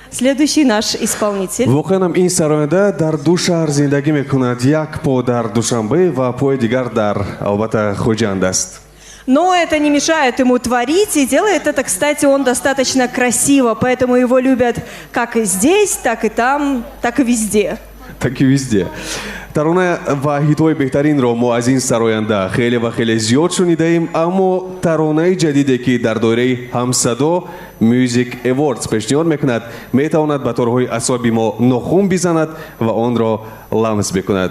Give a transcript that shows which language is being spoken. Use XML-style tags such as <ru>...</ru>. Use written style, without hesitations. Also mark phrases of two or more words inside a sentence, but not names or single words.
<ru>Следующий наш исполнитель.</ru> <tg>воқеан ин сароянда дар ду шаҳр зиндагӣ мекунад. Як по дар Душанбе ва пои дигар дар албатта Хоҷанд аст.</tg> <ru>Но это не мешает ему творить, и делает это, кстати, он достаточно красиво, поэтому его любят как и здесь, так и там, так и везде. Так и везде.</ru> <tg>Тарона ва ҳитҳои беҳтаринро мо аз ин сароянда хеле ва хеле зиёд шунидаем, аммо таронаи ҷадиде ки дар доираи ҳамсадо Music Awards пешниҳод мекунад, метавонад ба торҳои асоби мо нохун бизанад ва онро ламс бикунад.</tg>